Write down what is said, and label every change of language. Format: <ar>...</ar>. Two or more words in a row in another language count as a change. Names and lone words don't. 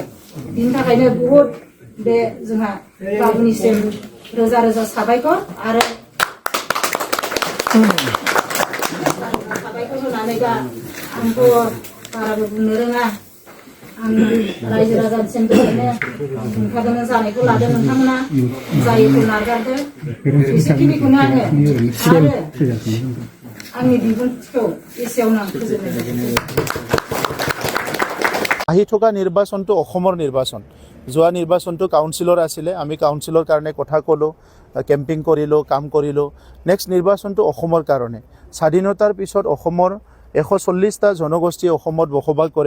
<brx>बिनि थाखायनो बहुद बे जोंहा बाबुनिसिम रोजा रोजा साबायखर आरो दा आंखौ बाराबो बुंनो रोङा आं रायजो राजानिसिम गोजोननो ओंखारदों जानायखौ लादों नोंथांमोना जायखौ नागारदों एसेखिनिखौनो आङो आरो आंनि बिबुंथिखौ एसेयावनो आं फोजोबनाय जाबाय।</brx> <as>আহি থকা নিৰ্বাচনটো অসমৰ নিৰ্বাচন। যোৱা নিৰ্বাচনটো কাউন্সিলৰ আছিলে, আমি কাউন্সিলৰ কাৰণে কথা ক'লোঁ, কেম্পিং কৰিলোঁ, কাম কৰিলোঁ। নেক্সট নিৰ্বাচনটো অসমৰ কাৰণে। স্বাধীনতাৰ পিছত অসমৰ 140টা জনগোষ্ঠী অসমত বসবাস কৰে।</as>